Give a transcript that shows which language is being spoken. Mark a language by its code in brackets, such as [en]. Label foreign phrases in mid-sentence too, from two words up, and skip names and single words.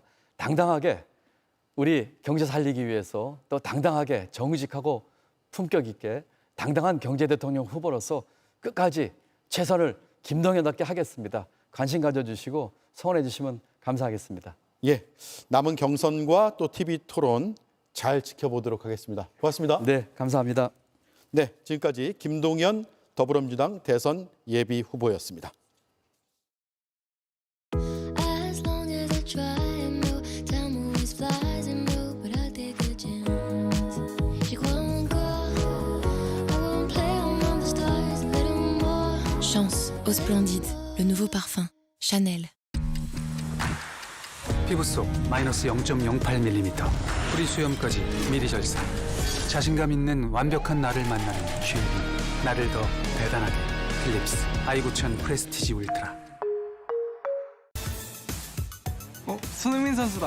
[ko] 당당하게 우리 경제 살리기 위해서 또 당당하게 정직하고 품격 있게 당당한 경제 대통령 후보로서 끝까지 최선을 김동연답게 하겠습니다. 관심 가져주시고 성원해 주시면 감사하겠습니다. 예, 남은 경선과 또 TV 토론 잘 지켜보도록 하겠습니다. 고맙습니다. 네, 감사합니다. 네, 지금까지 김동연 더불어민주당 대선 예비 후보였습니다. [fr] Chance au Splendide, le nouveau parfum, Chanel. [ko] 피부 속 마이너스 0.08mm 뿌리 수염까지 미리 절삭. 자신감 있는 완벽한 나를 만나는 쉐이빙. 나를 더 대단하게 필립스 아이구천 프레스티지 울트라. 손흥민 선수다.